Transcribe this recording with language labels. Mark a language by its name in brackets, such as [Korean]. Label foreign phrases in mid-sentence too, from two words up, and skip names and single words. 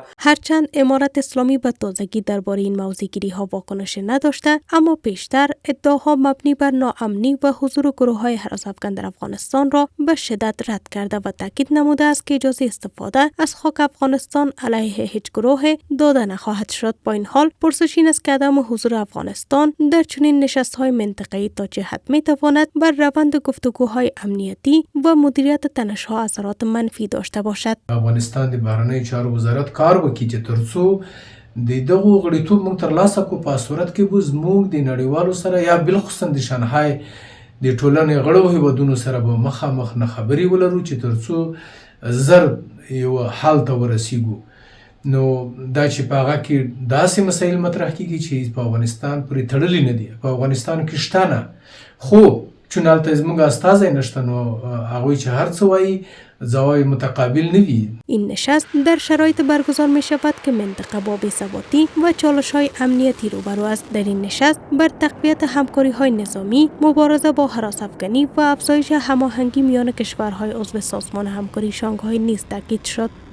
[Persian] هرچند امارت اسلامی به تازگی درباره این موضوعگیری ها واکنش نداشته، اما پیشتر ادعاها مبنی بر ناامنی و حضور گروه های هراس افکن در افغانستان را به شدت رد کرده و تاکید نموده است که اجازه استفاده از خاک افغانستان علیه هیچ گروه داده نخواهد شد. با این حال پرسش این است که عدم حضور افغانستان در چنین نشست‌های منطقه‌ای تا چه حد می‌تواند بر روند گفتگوهای امنیتی و مدیریت تنش‌ها اثرات منفی داشته باشد. [Pashto] افغانستان د بهرنیو چارو وزارت کار وکړي چې ترڅو د دغو غړیتوب موږ ترلاسه کړو، په صورت کې به زموږ د نړیوالو سره یا بالخصوصا د شانګهای د ټولنې غړو هیوادونو سره به مخامخ نه خبرې ولرو چې ترڅو زر یو حال ته ورسیږو. نو دا چې په هغه کې داسې مسایل مطرح کیږي چې په افغانستان پورې تړلي نه دي، په افغانستان کې شته نه، خو چون هلته زموږ استازی نشته، نو هغوی چې هر څه وایي زوای متقابل نوی. [Persian] این نشست در شرایط برگزار می شود که منطقه با بی‌ثباتی و چالش‌های امنیتی روبرو است. در این نشست بر تقویت همکاری‌های نظامی، مبارزه با هراس افکنی و افزایش هماهنگی میان کشورهای عضو سازمان همکاری شانگهای نیز تاکید شد.